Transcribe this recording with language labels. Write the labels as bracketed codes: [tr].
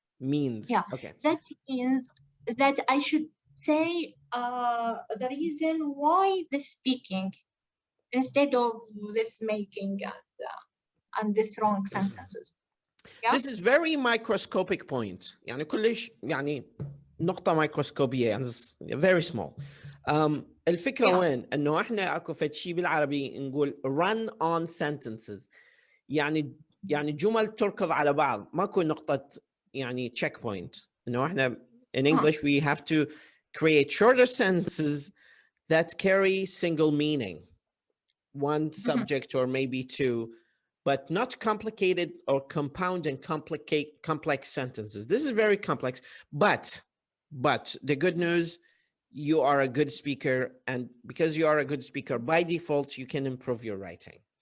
[en] means yeah, okay. that means that I should say the reason why the speaking instead of this making and this wrong sentences. Yeah. This is very microscopic point. [ar] يعني كلش يعني نقطة ميكروسكوبية يعني [en] very small. [ar] الفكرة [en] Yeah. [ar] وين؟ انه احنا اكو فد شيء بالعربي نقول [en] run on sentences. [ar] يعني جمل تركض على بعض، ماكو نقطة يعني [en] check point. [ar] انه احنا [en] in English we have to create shorter sentences that carry single meaning, one subject or maybe two, but not complicated or compound and complex sentences. This is very complex, but the good news, you are a good speaker, and because you are a good speaker, by default, you can improve your writing.